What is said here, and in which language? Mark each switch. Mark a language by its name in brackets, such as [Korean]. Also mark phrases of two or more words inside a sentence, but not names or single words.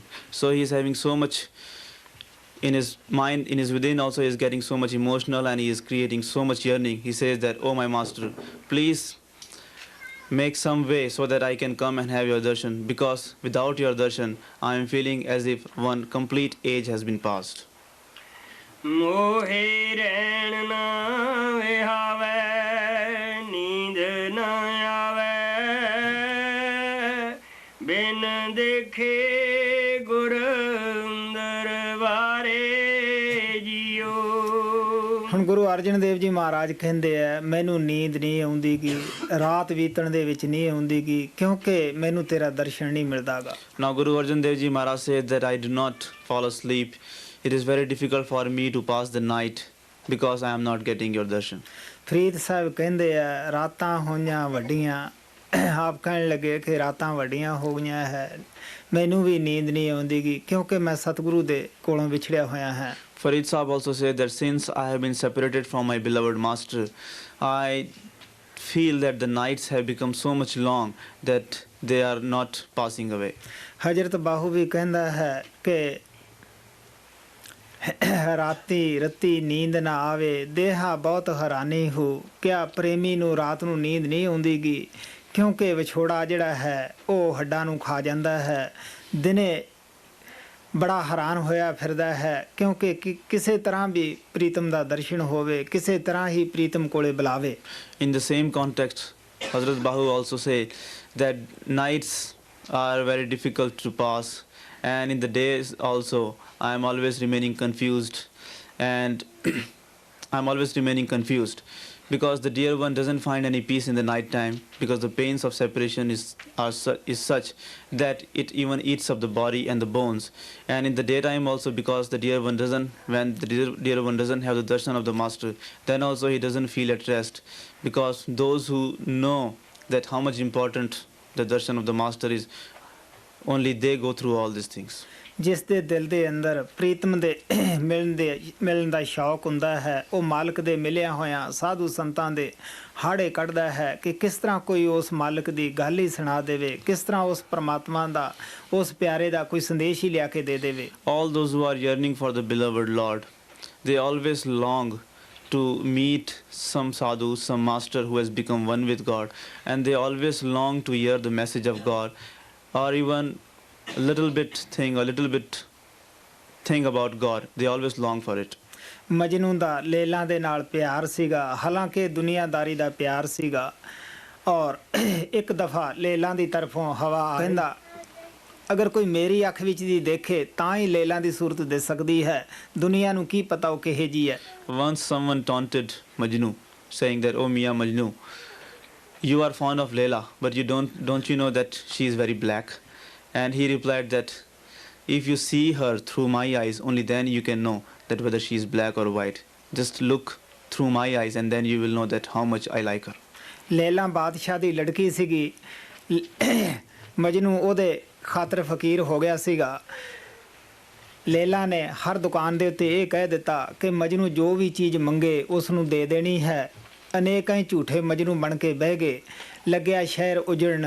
[English] So he is having so much in his mind, in his within also is getting so much emotional, and he is creating so much yearning. He says that, oh my master, please make some way so that I can come and have your darshan, because without your darshan I am feeling as if one complete age has been passed. [Punjabi] ਮੋਹੇ ਰੈਨ ਨਾ ਵਿਹਾਵੇ, ਨੀਂਦ ਨਾ ਆਵੇ, ਬਿਨ ਦੇਖੇ ਗੁਰ ਦਰਬਾਰੇ ਜੀਓ। ਹੁਣ ਗੁਰੂ ਅਰਜਨ ਦੇਵ ਜੀ ਮਹਾਰਾਜ ਕਹਿੰਦੇ ਆ ਮੈਨੂੰ ਨੀਂਦ ਨਹੀਂ ਆਉਂਦੀ ਗੀ, ਰਾਤ ਬੀਤਣ ਦੇ ਵਿੱਚ ਨਹੀਂ ਆਉਂਦੀ ਗੀ, ਕਿਉਂਕਿ ਮੈਨੂੰ ਤੇਰਾ ਦਰਸ਼ਨ ਨਹੀਂ ਮਿਲਦਾਗਾ। [English] Now Guru Arjan Dev Ji Maharaj said that I do not fall asleep. It is very difficult for me to pass the night because I am not getting your darshan. [Punjabi] ਫਰੀਦ ਸਾਹਿਬ ਕਹਿੰਦੇ ਆ ਰਾਤਾਂ ਹੋਈਆਂ ਵੱਡੀਆਂ, ਆਪ ਕਹਿਣ ਲੱਗੇ ਕਿ ਰਾਤਾਂ ਵੱਡੀਆਂ ਹੋ ਗਈਆਂ ਹੈ, ਮੈਨੂੰ ਵੀ ਨੀਂਦ ਨਹੀਂ ਆਉਂਦੀ ਗੀ ਕਿਉਂਕਿ ਮੈਂ ਸਤਿਗੁਰੂ ਦੇ ਕੋਲੋਂ ਵਿਛੜਿਆ ਹੋਇਆ ਹਾਂ। [English] Farid Sahib also said that since I have been separated from my beloved master, I feel that the nights have become so much long that they are not passing away. [Punjabi] ਹਜ਼ਰਤ ਬਾਹੂ ਵੀ ਕਹਿੰਦਾ ਹੈ ਕਿ ਰਾਤੀ ਰੱਤੀ ਨੀਂਦ ਨਾ ਆਵੇ, ਦੇਹਾ ਬਹੁਤ ਹੈਰਾਨੀ ਹੋ, ਕਿਆ ਪ੍ਰੇਮੀ ਨੂੰ ਰਾਤ ਨੂੰ ਨੀਂਦ ਨਹੀਂ ਆਉਂਦੀ ਗੀ ਕਿਉਂਕਿ ਵਿਛੋੜਾ ਜਿਹੜਾ ਹੈ ਉਹ ਹੱਡਾਂ ਨੂੰ ਖਾ ਜਾਂਦਾ ਹੈ। ਦਿਨੇ ਬੜਾ ਹੈਰਾਨ ਹੋਇਆ ਫਿਰਦਾ ਹੈ ਕਿਉਂਕਿ ਕਿਸੇ ਤਰ੍ਹਾਂ ਵੀ ਪ੍ਰੀਤਮ ਦਾ ਦਰਸ਼ਨ ਹੋਵੇ, ਕਿਸੇ ਤਰ੍ਹਾਂ ਹੀ ਪ੍ਰੀਤਮ ਕੋਲੇ ਬੁਲਾਵੇ। [English] In the same context, Hazrat Bahu also say that nights are very difficult to pass and in the days also I am always remaining confused, and I'm always remaining confused because the dear one doesn't find any peace in the night time, because the pains of separation is such that it even eats up the body and the bones. And in the daytime also, because the dear one doesn't, when the dear one doesn't have the darshan of the master, then also he doesn't feel at rest, because those who know that how much important the darshan of the master is, only they go through all these things. [Punjabi] ਜਿਸ ਦੇ ਦਿਲ ਦੇ ਅੰਦਰ ਪ੍ਰੀਤਮ ਦੇ ਮਿਲਣ ਦਾ ਸ਼ੌਕ ਹੁੰਦਾ ਹੈ, ਉਹ ਮਾਲਕ ਦੇ ਮਿਲਿਆ ਹੋਇਆਂ ਸਾਧੂ ਸੰਤਾਂ ਦੇ ਹਾੜੇ ਕੱਢਦਾ ਹੈ ਕਿ ਕਿਸ ਤਰ੍ਹਾਂ ਕੋਈ ਉਸ ਮਾਲਕ ਦੀ ਗੱਲ ਹੀ ਸੁਣਾ ਦੇਵੇ, ਕਿਸ ਤਰ੍ਹਾਂ ਉਸ ਪਰਮਾਤਮਾ ਦਾ, ਉਸ ਪਿਆਰੇ ਦਾ ਕੋਈ ਸੰਦੇਸ਼ ਹੀ ਲਿਆ ਕੇ ਦੇ ਦੇਵੇ. [English] All those who are yearning for the beloved Lord, they always long to meet some sadhu, some master who has become one with God, and they always long to hear the message of God, or even a little bit thing about God. They always long for it. [Punjabi] ਮਜਨੂ ਦਾ ਲੇਲਾ ਦੇ ਨਾਲ ਪਿਆਰ ਸੀਗਾ, ਹਾਲਾਂਕਿ ਦੁਨੀਆਦਾਰੀ ਦਾ ਪਿਆਰ ਸੀਗਾ, ਔਰ ਇੱਕ ਦਫਾ ਲੇਲਾ ਦੀ ਤਰਫੋਂ ਹਵਾ ਕਹਿੰਦਾ ਅਗਰ ਕੋਈ ਮੇਰੀ ਅੱਖ ਵਿੱਚ ਦੀ ਦੇਖੇ ਤਾਂ ਹੀ ਲੇਲਾ ਦੀ ਸੂਰਤ ਦੇ ਸਕਦੀ ਹੈ, ਦੁਨੀਆ ਨੂੰ ਕੀ ਪਤਾ ਉਹ ਕਿਹੇ ਜੀ ਹੈ. [English] Once someone taunted Majnu, saying that, "Oh Mia Majnu, you are fond of Leila, but you don't you know that she is very black?" And he replied that, "If you see her through my eyes, only then you can know that whether she is black or white. Just look through my eyes and then you will know that how much I like her." [Punjabi] ਲੇਲਾ ਬਾਦਸ਼ਾਹ ਦੀ ਲੜਕੀ ਸੀਗੀ, ਮਜਨੂ ਉਹਦੇ ਖਾਤਰ ਫਕੀਰ ਹੋ ਗਿਆ ਸੀਗਾ. ਲੇਲਾ ਨੇ ਹਰ ਦੁਕਾਨ ਦੇ ਉੱਤੇ ਇਹ ਕਹਿ ਦਿੱਤਾ ਕਿ ਮਜਨੂ ਜੋ ਵੀ ਚੀਜ਼ ਮੰਗੇ ਉਸ ਨੂੰ ਦੇ ਦੇਣੀ ਹੈ. ਅਨੇਕਾਂ ਹੀ ਝੂਠੇ ਮਜਨੂ ਬਣ ਕੇ ਬਹਿ ਗਏ. ਲੱਗਿਆ ਸ਼ਹਿਰ ਉਜੜਨ.